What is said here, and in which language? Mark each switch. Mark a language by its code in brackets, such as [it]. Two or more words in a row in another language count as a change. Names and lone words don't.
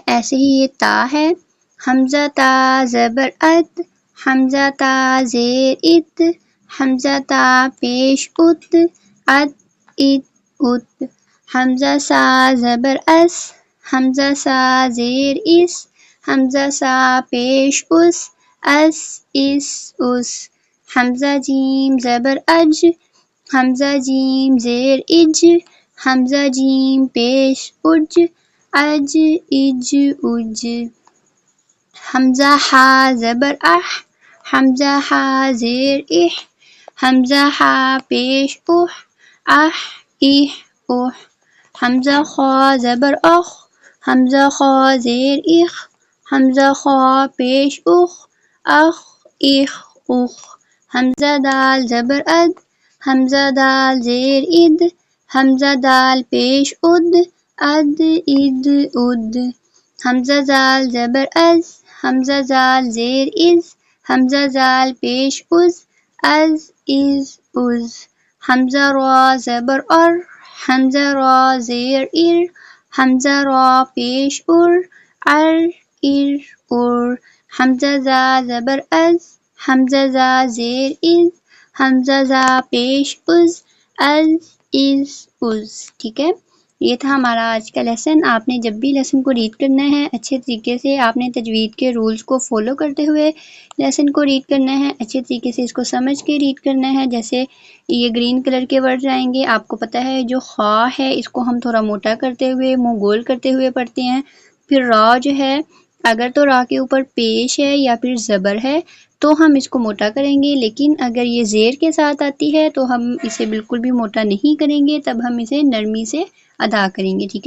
[ur] ایسے ہی یہ تا ہے، حمزہ تا زبر ات، حمزہ تا زیر ات، حمزہ تا پیش ات، ات ات، حمزہ سا زبر اس، حمزہ سا زیر اس، حمزہ سا پیش اس، اس، حمزہ جیم زبر اج، حمزہ جیم زیر اج، حمزہ جیم پیش اج، اج اج، حمزہ ہا زبر اح، حمزہ ہا زیر اح، حمزہ ہا پیش اح، اح اح، حمزہ خا زبر اخ، حمزہ خا زیر اخ، حمزہ خا پیش اخ، اخ اخ، حمزہ دال زبر اد، حمزہ دال زیر اد، حمزہ دال پیش اد، اد اد، حمزہ زال زبر از، حمزہ زال زیر از، حمزہ زال پیش از، از، حمزہ را زبر ار، حمزہ را زیر ار، حمزہ را پیش ار، ار، حمزہ زا زبر از، حمزہ زا زیر از، حمزہ زا پیش از، از، ٹھیک ہے۔ یہ تھا ہمارا آج کا لیسن۔ آپ نے جب بھی لیسن کو ریڈ کرنا ہے اچھے طریقے سے آپ نے تجوید کے رولز کو فالو کرتے ہوئے لیسن کو ریڈ کرنا ہے، اچھے طریقے سے اس کو سمجھ کے ریڈ کرنا ہے۔ جیسے یہ [en] green colour [ur] کے ورڈ آئیں گے، آپ کو پتہ ہے جو خا ہے اس کو ہم تھوڑا موٹا کرتے ہوئے منہ گول کرتے ہوئے پڑھتے ہیں، پھر را جو ہے اگر تو را کے اوپر پیش ہے یا پھر زبر ہے تو ہم اس کو موٹا کریں گے، لیکن اگر یہ زیر کے ساتھ آتی ہے تو ہم اسے بالکل بھی موٹا نہیں کریں گے، تب ہم اسے نرمی سے ادا کریں گے، ٹھیک ہے۔